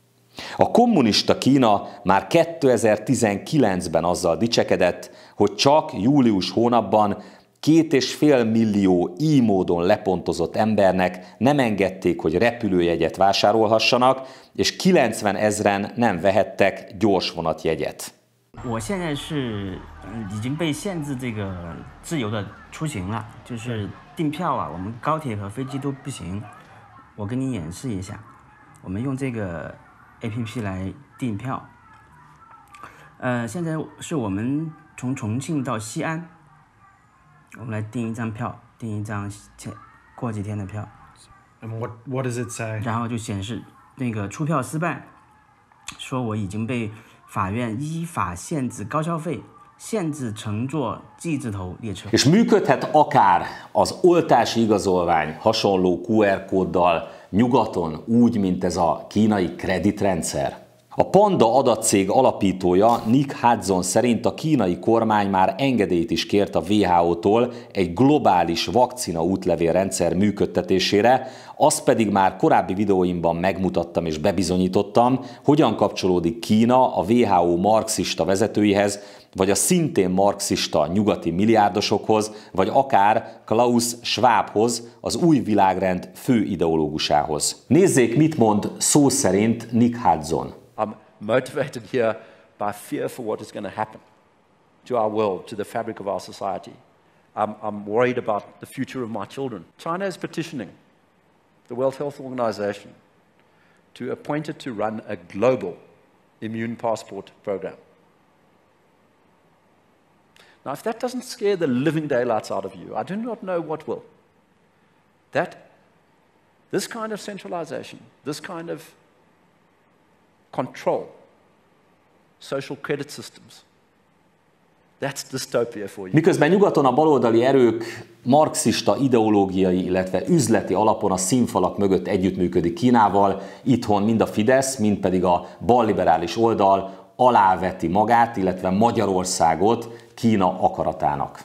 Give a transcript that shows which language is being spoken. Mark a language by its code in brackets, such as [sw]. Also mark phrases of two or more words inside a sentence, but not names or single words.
[hu] A kommunista Kína már 2019-ben azzal dicsekedett, hogy csak július hónapban 2,5 millió így módon lepontozott embernek nem engedték, hogy repülőjegyet vásárolhassanak, és 90 000 nem vehettek gyorsvonatjegyet. [zh] 我现在是已经被限制这个自由的出行了，就是订票啊，我们高铁和飞机都不行。我跟你演示一下，我们用这个 APP 来订票。现在是我们从重庆到西安，我们来订一张票，订一张过几天的票。 [en] And what does it say? [zh] 然后就显示那个出票失败，说我已经被法院依法限制高消费，限制乘坐 G 字头列车。 [hu] És működhet akár az oltási igazolvány hasonló QR kóddal nyugaton, úgy, mint ez a kínai kreditrendszer. A Panda adatcég alapítója Nick Hudson szerint a kínai kormány már engedélyt is kért a WHO-tól egy globális vakcina útlevélrendszer működtetésére, azt pedig már korábbi videóimban megmutattam és bebizonyítottam, hogyan kapcsolódik Kína a WHO marxista vezetőihez, vagy a szintén marxista nyugati milliárdosokhoz, vagy akár Klaus Schwabhoz, az új világrend fő ideológusához. Nézzék, mit mond szó szerint Nick Hudson. [en] I'm motivated here by fear for what is going to happen to our world, to the fabric of our society. I'm worried about the future of my children. China is petitioning the World Health Organization to appoint it to run a global immune passport program. Now, if that doesn't scare the living daylights out of you, I do not know what will. This kind of centralization, this kind of control, social credit systems, that's dystopia for you. [hu] Miközben nyugaton a baloldali erők marxista ideológiai, illetve üzleti alapon a színfalak mögött együttműködik Kínával, itthon mind a Fidesz, mind pedig a balliberális oldal aláveti magát, illetve Magyarországot Kína akaratának.